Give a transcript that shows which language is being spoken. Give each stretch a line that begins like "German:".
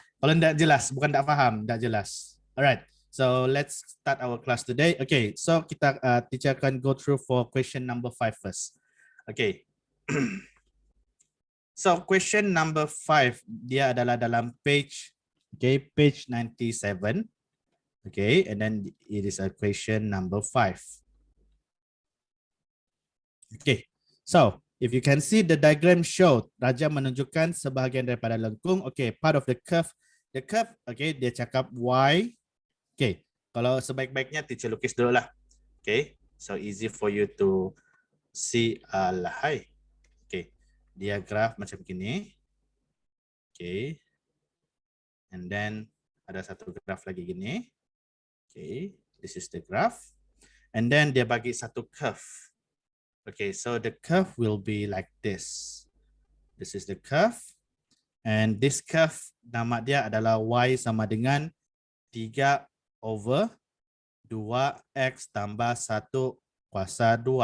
Malay: Kalau tidak jelas, bukan tak faham, tidak jelas.
English: Alright. So let's start our class today. Okay. So
Malay: kita
English: teacher
Malay: akan
English: go through for question number 5 first. Okay. So question number 5
Malay: dia adalah dalam
English: page, okay, page 97. Okay, and then it is a question number 5. Okay, so if you can see the diagram show,
Malay: Raja menunjukkan sebahagian daripada lengkung.
English: Okay, part of the curve, okay,
Malay: dia cakap
English: y. Okay,
Malay: kalau sebaik-baiknya teacher lukis dulu lah.
English: Okay, so easy for you to see.
Malay: Hai. Dia graf macam gini. Okay.
English: And then
Malay: ada satu graf lagi gini.
English: Okay. This is the graph. And then
Malay: dia bagi satu
English: curve. Okay. So the curve will be like this. This is the curve. And this curve
Malay: nama dia adalah y sama dengan 3/2x tambah 1 kuasa 2.